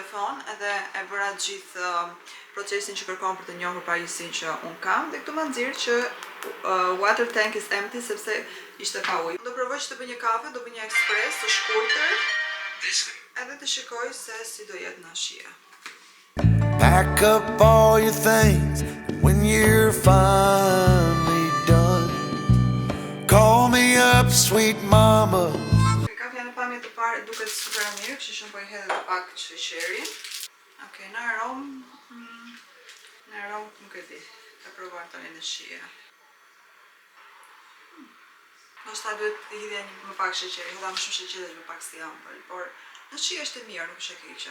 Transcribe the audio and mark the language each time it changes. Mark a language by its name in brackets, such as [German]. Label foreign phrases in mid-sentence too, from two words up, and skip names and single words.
[Albanian] vonë edhe e bëra gjithë procesin që kërkon për të njohur pajisjen që un kam dhe këtu më nxirr që [English] water tank is empty [Albanian] sepse ishte pa ujë. Do provoj që të bëj një kafe, do bëj një ekspres të shkurtër edhe të shikoj se si do jetë në shije. [English] Pack up all your things when you're finally done. Call me up, sweet mama. [Albanian] Kafja në pamje të parë duket super e mirë, kështu që po i hedh edhe pak sheqeri. Okej, në aromë nuk e di. Ta provoj tani në shije. Ndoshta duhet të hidhja më pak sheqeri, hodha më shumë sheqer dhe më pak si ëmbël, por në shije është e mirë, nuk është e keqe.